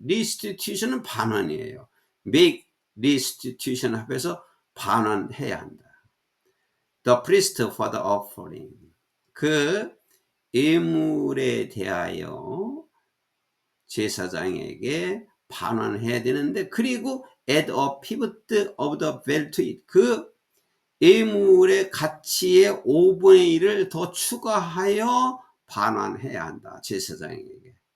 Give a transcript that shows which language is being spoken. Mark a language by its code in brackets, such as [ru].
[ko] restitution은 반환이에요. make restitution 합해서 반환해야 한다. [en] The priest for the offering. [ko] 그 예물에 대하여 제사장에게 반환해야 되는데, 그리고 [en] add a fifth of the value to it. [ko] 그 예물의 가치의 5분의 1을 더 추가하여 반환해야 한다. 제사장에게.